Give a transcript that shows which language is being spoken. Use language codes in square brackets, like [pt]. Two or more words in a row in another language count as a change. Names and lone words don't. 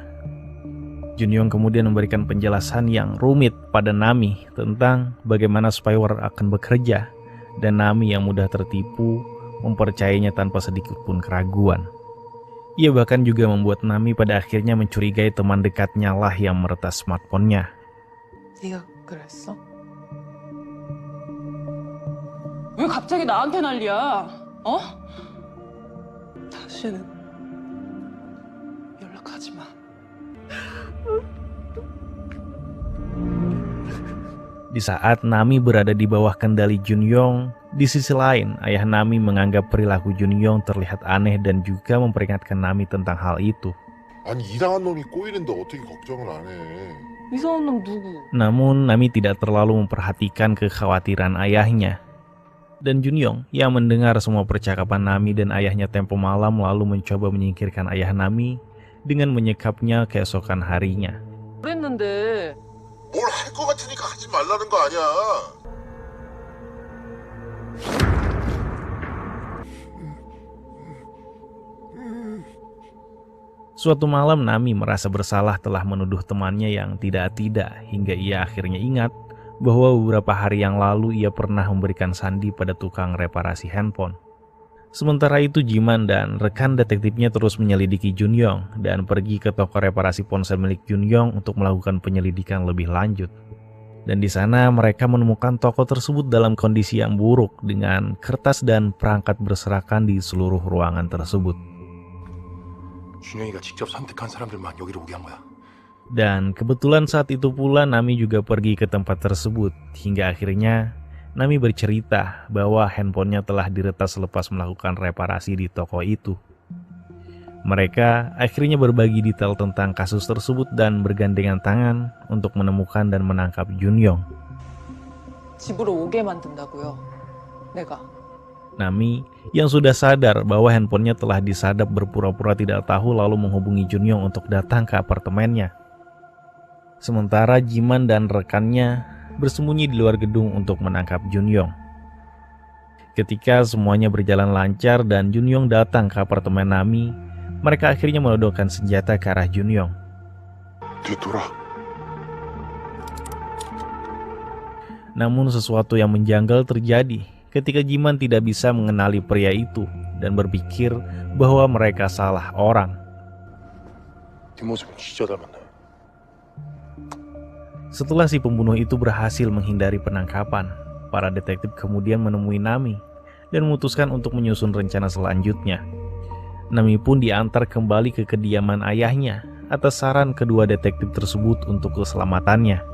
[id] Junyong kemudian memberikan penjelasan yang rumit pada Nami tentang bagaimana spyware akan bekerja, dan Nami yang mudah tertipu mempercayainya tanpa sedikit pun keraguan. Ia bahkan juga membuat Nami pada akhirnya mencurigai teman dekatnya lah yang meretas smartphone-nya. [ko] 네가 그랬어? 왜 갑자기 나한테 난리야? 어? 다시는 연락하지 마. [id] Di saat Nami berada di bawah kendali Junyong, di sisi lain ayah Nami menganggap perilaku Junyong terlihat aneh dan juga memperingatkan Nami tentang hal itu. [ko] 아니 이상한 놈이 꼬이는데 어떻게 걱정을 안 해? 이상한 놈 누구? [id] Namun Nami tidak terlalu memperhatikan kekhawatiran ayahnya. Dan Junyong yang mendengar semua percakapan Nami dan ayahnya tempo malam lalu mencoba menyingkirkan ayah Nami dengan menyekapnya keesokan harinya. [ko] 그랬는데 뭘 할 것 같으니까 하지 말라는 거 아니야? [id] Suatu malam Nami merasa bersalah telah menuduh temannya yang tidak-tidak hingga ia akhirnya ingat bahwa beberapa hari yang lalu ia pernah memberikan sandi pada tukang reparasi handphone. Sementara itu Jiman dan rekan detektifnya terus menyelidiki Junyong dan pergi ke toko reparasi ponsel milik Junyong untuk melakukan penyelidikan lebih lanjut. Dan di sana mereka menemukan toko tersebut dalam kondisi yang buruk dengan kertas dan perangkat berserakan di seluruh ruangan tersebut. [ko] 준영이가 직접 선택한 사람들만 여기로 오게 한 거야. [id] Dan kebetulan saat itu pula Nami juga pergi ke tempat tersebut hingga akhirnya Nami bercerita bahwa handphonenya telah diretas selepas melakukan reparasi di toko itu. Mereka akhirnya berbagi detail tentang kasus tersebut dan bergandengan tangan untuk menemukan dan menangkap Junyong. [ko] 집으로 오게 만든다고요. 내가. [id] Nami yang sudah sadar bahwa handphonenya telah disadap berpura-pura tidak tahu lalu menghubungi Junyong untuk datang ke apartemennya. Sementara Jiman dan rekannya bersembunyi di luar gedung untuk menangkap Junyong. Ketika semuanya berjalan lancar dan Junyong datang ke apartemen Nami, mereka akhirnya menodongkan senjata ke arah Junyong. [ko] 뒤돌아. [id] Namun sesuatu yang menjanggal terjadi ketika Jiman tidak bisa mengenali pria itu dan berpikir bahwa mereka salah orang. [ko] 뒷모습은 진짜 닮았네. [id] Setelah si pembunuh itu berhasil menghindari penangkapan, para detektif kemudian menemui Nami dan memutuskan untuk menyusun rencana selanjutnya. Nami pun diantar kembali ke kediaman ayahnya atas saran kedua detektif tersebut untuk keselamatannya.